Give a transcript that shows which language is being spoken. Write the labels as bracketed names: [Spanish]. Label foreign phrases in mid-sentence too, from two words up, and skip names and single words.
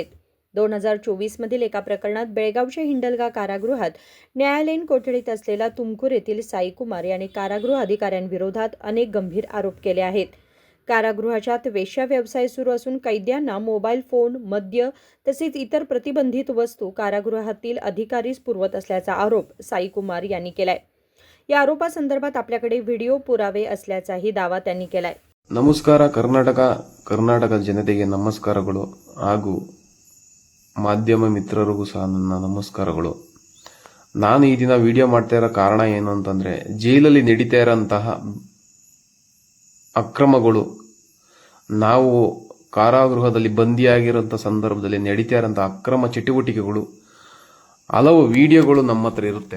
[Marathi] 2024 मधील एका प्रकरणात बेळगावच्या हिंडलगा कारागृहात न्यायालयीन कोठडीत असलेला तुमकुर येथील साईकुमार यांनी कारागृह अधिकाऱ्यांविरोधात अनेक गंभीर आरोप केले आहेत. कारागृहात वेश्या व्यवसाय सुरू असून कैद्यांना मोबाईल फोन, मद्य तसेच इतर प्रतिबंधित वस्तू कारागृहातील अधिकारीच पुरवत असल्याचा आरोप साईकुमार यांनी केलाय. या आरोपासंदर्भात आपल्याकडे व्हिडिओ पुरावे असल्याचाही दावा त्यांनी केलाय. [Kannada] ನಮಸ್ಕಾರ ಕರ್ನಾಟಕದ ಜನತೆಗೆ ನಮಸ್ಕಾರಗಳು ಹಾಗೂ ಮಾಧ್ಯಮ ಮಿತ್ರರಿಗೂ ಸಹ ನನ್ನ ನಮಸ್ಕಾರಗಳು. ನಾನು ಈ ದಿನ ವಿಡಿಯೋ ಮಾಡ್ತಾ ಇರೋ ಕಾರಣ ಏನು ಅಂತಂದ್ರೆ, ಜೈಲಲ್ಲಿ ನಡೀತಾ ಇರೋಂತಹ ಅಕ್ರಮಗಳು, ನಾವು ಕಾರಾಗೃಹದಲ್ಲಿ ಬಂದಿಯಾಗಿರೋಂಥ ಸಂದರ್ಭದಲ್ಲಿ ನಡೀತಾ ಇರೋಂಥ ಅಕ್ರಮ ಚಟುವಟಿಕೆಗಳು, ಹಲವು ವಿಡಿಯೋಗಳು ನಮ್ಮ ಹತ್ರ ಇರುತ್ತೆ.